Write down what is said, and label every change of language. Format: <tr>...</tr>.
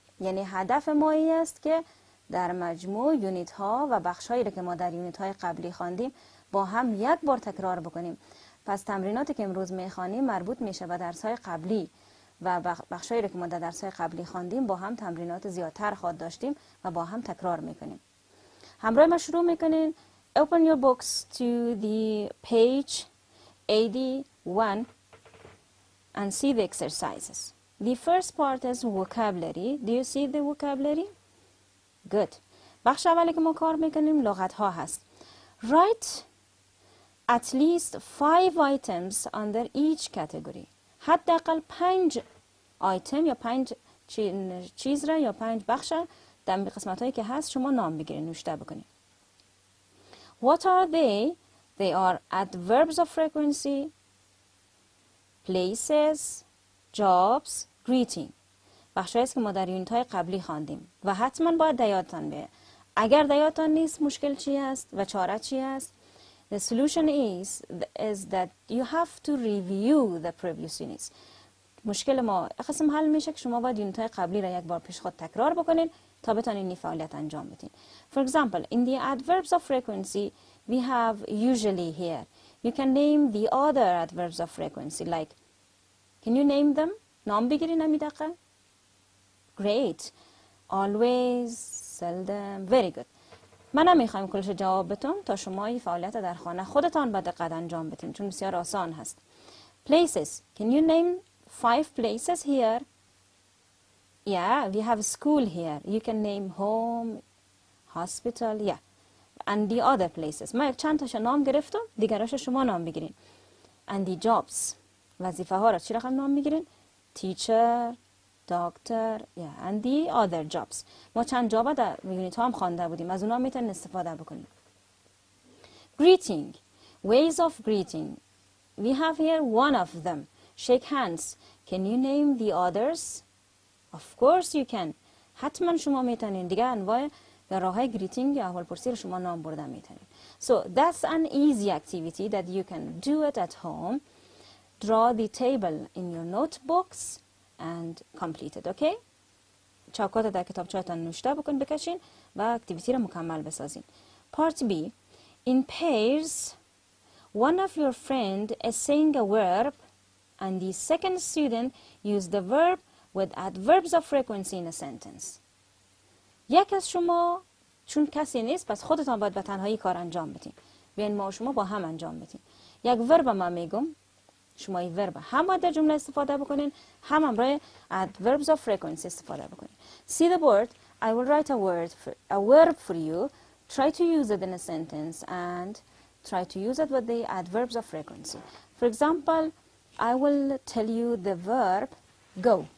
<fa>یعنی هدف ما این است که در مجموع یونیت ها و بخش هایی که ما در یونیت های قبلی خواندیم با هم یک بار تکرار بکنیم. پس تمریناتی که امروز میخوانیم مربوط میشه به درس های قبلی و بخشایی که ما در درس های قبلی خواندیم با هم تمرینات زیادتر خواهد داشتیم و با هم تکرار میکنیم. همراه ما شروع میکنین.</fa> <en>Open your books to the page 81 and see the exercises. The first part is vocabulary. Do you see the vocabulary? Good.</en> <fa>بخش اولی که ما کار میکنیم لغت ها هست.</fa> <en>Write at least 5 items under each category.</en> <fa>حداقل 5 آیتم یا 5 چیز را یا 5 بخش در قسمت هایی که هست شما نام بگیرید، نوشته بکنید.</fa> <en>What are they? They are adverbs of frequency, places, jobs, greeting.</en> <fa>بخش هاییست که ما در یونیت های قبلی خواندیم و حتما باید یادتان بیاید. اگر یادتان نیست مشکل چی است و چاره چی است؟</fa> <en>The solution is that you have to review the previous units.</en> <fa>مشکل ما قسم حل میشه که شما باید یونیت های قبلی را یک بار پیش خود تکرار بکنید تا بتونید این فعالیت انجام بدین.</fa> <en>For example, in the adverbs of frequency, we have usually here. You can name the other adverbs of frequency like, can you name them?</en> <fa>نام بگیرین امی دقیقه.</fa> <en>Great. Always, seldom, very good.</en> <fa>من نمیخوایم کلش جواب بتون تا شما این فعالیت در خانه خودتان به دقت انجام بدین چون بسیار آسان هست.</fa> <en>Places. Can you name 5 places here? Yeah, we have school here. You can name home, hospital, yeah. And the other places.</en> <fa>ما یک چند تاشو نام گرفتم، دیگراشو شما نام بگیرین.</fa> <en>And the jobs.</en> <fa>وظیفه ها را چی رقم نام بگیرین؟</fa> <en>Teacher, doctor, yeah, and the other jobs.</en> <fa>ما چند جاب در یونیت ها هم خوانده بودیم. از اونا میتونید استفاده بکنیم.</fa> <en>Greeting. Ways of greeting. We have here one of them. Shake hands. Can you name the others? Of course you can.</en> <fa>حتما شما میتونید دیگه انواع یا راههای گریتینگ یا احوالپرسی رو شما نام بردن میتونید.</fa> <en>So that's an easy activity that you can do it at home. Draw the table in your notebooks and complete it, okay?</en> <fa>چاکات در کتابچه‌تان نوشته بکن بکشین و اکتیویتی رو مکمل بسازین.</fa> <en>Part B. In pairs, one of your friend is saying a verb and the second student use the verb with adverbs of frequency in a sentence.</en> <fa>یک از شما چون کسی نیست پس خودتان باید به تنهایی کار انجام بدین. بیاین ما و شما با هم انجام بدین. یک ورب من میگم، شما این ورب هم باید در جمله استفاده بکنین، هم همراه adverbs of frequency استفاده بکنین.</fa> <en>See the board. I will write a verb for you. Try to use it in a sentence and try to use it with the adverbs of frequency. For example, I will tell you the verb go.</en>